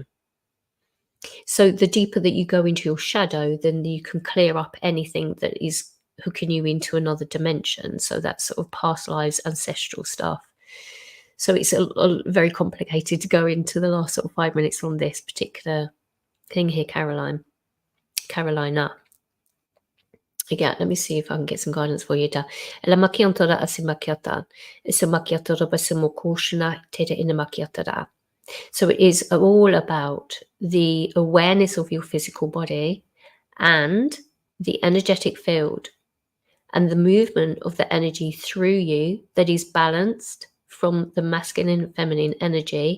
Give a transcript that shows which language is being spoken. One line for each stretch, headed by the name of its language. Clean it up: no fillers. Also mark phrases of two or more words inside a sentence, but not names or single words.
English: So the deeper that you go into your shadow, then you can clear up anything that is hooking you into another dimension. So that's sort of past lives, ancestral stuff. So it's a very complicated to go into the last sort of 5 minutes on this particular thing here, Carolina. Again, let me see if I can get some guidance for you. La makiantora asimakiata. Isimakiatora basimokushna tere inamakiatara. So it is all about the awareness of your physical body and the energetic field and the movement of the energy through you that is balanced from the masculine and feminine energy.